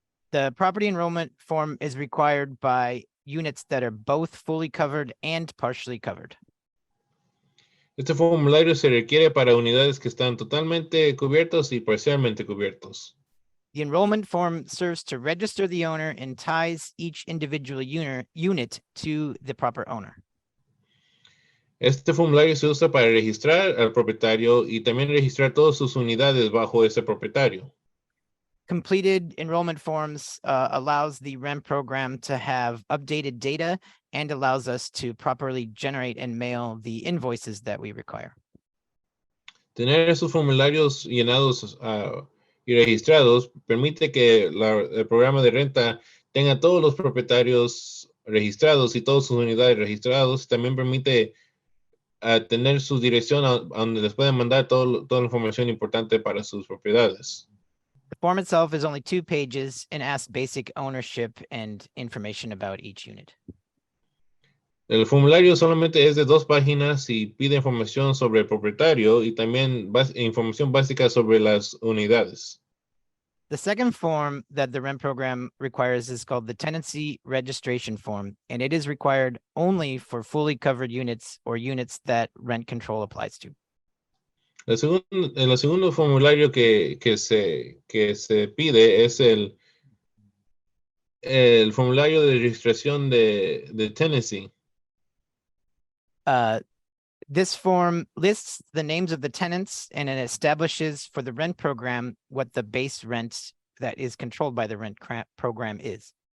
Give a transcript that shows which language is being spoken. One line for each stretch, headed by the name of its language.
English: The property enrollment form is required by units that are both fully covered and partially covered.
Spanish: Este formulario se requiere para unidades que están totalmente cubiertos y parcialmente cubiertos.
English: The enrollment form serves to register the owner and ties each individual unit to the proper owner.
Spanish: Este formulario se usa para registrar al propietario y también registrar todas sus unidades bajo ese propietario.
English: Completed enrollment forms allows the rent program to have updated data and allows us to properly generate and mail the invoices that we require.
Spanish: Tener esos formularios llenados y registrados permite que el programa de renta tenga todos los propietarios registrados y todas sus unidades registrados. También permite tener su dirección a donde les pueden mandar toda la información importante para sus propiedades.
English: The form itself is only 2 pages and asks basic ownership and information about each unit.
Spanish: El formulario solamente es de 2 páginas y pide información sobre el propietario y también información básica sobre las unidades.
English: The second form that the rent program requires is called the tenancy registration form, and it is required only for fully covered units or units that rent control applies to.
Spanish: El segundo formulario que se pide es el formulario de registración de tenancy.
English: This form lists the names of the tenants and it establishes for the rent program what the base rent that is controlled by the rent program is.